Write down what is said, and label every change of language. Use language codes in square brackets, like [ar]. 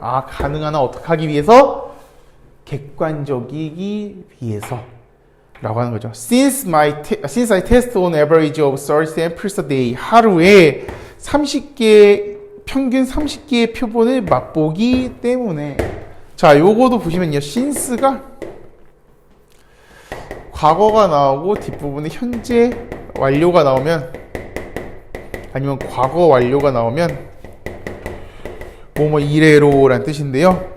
[ko] 가능하나 어떻게 하기 위해서? 객관적이기 위해서 라고 하는 거죠. [en] Since I test on average of 30 samples a day. [ko] 하루에 30개, 평균 30개의 표본을 맛보기 때문에. 자, 요거도 보시면요. since가 과거가 나오고 뒷부분에 현재 완료가 나오면 아니면 과거 완료가 나오면 뭐뭐 이래로라는 뜻인데요.